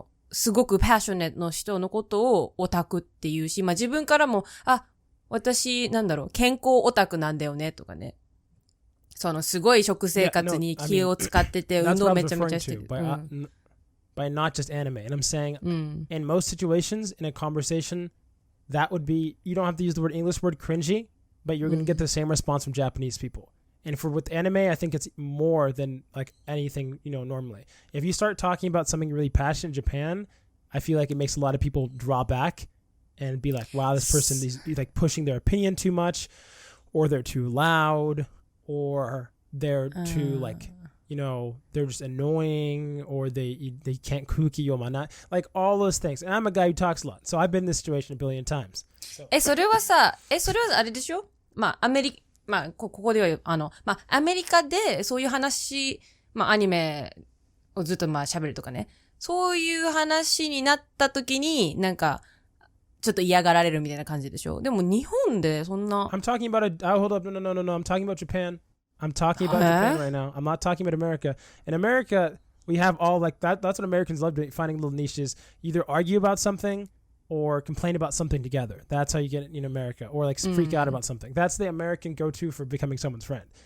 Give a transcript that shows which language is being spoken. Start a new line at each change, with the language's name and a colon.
Japanese: すごくパッショネットの人のことをオタクっていうし、まあ自分からも、私、なんだろう、健康オタクなんだよね、とかね。そのすごい食生活に気を使ってて、運動めちゃめちゃしてる。
English: By not just anime. And I'm saying, in most situations, in a conversation, that would be, you don't have to use the English word cringy, but you're going to get the same response from Japanese people. And with anime, I think it's more than like anything, you know, normally. If you start talking about something really passionate in Japan, I feel like it makes a lot of people draw back and be like, wow, this person is like pushing their opinion too much, or they're too loud, or they're too like, you know, they're just annoying, or they can't
Japanese: kuki yomana,
English: like all those things. And I'm a guy who talks a lot, so I've been in this situation a billion times. So.
Japanese: それはあれでしょ？まあ、ここでは、アメリカでそういう話、アニメをずっと喋るとかね。そういう話になった時に、なんか、ちょっと嫌がられるみたいな感じでしょ？でも日本でそんな。
English: I'm talking about hold up, no, I'm talking about Japan. I'm talking about Japan right now. I'm not talking about America. In America, we have all like that. That's what Americans love doing, finding little niches. Either argue about something or complain about something together. That's how you get it in America. Or like freak out about something. That's the American go-to for becoming someone's friend.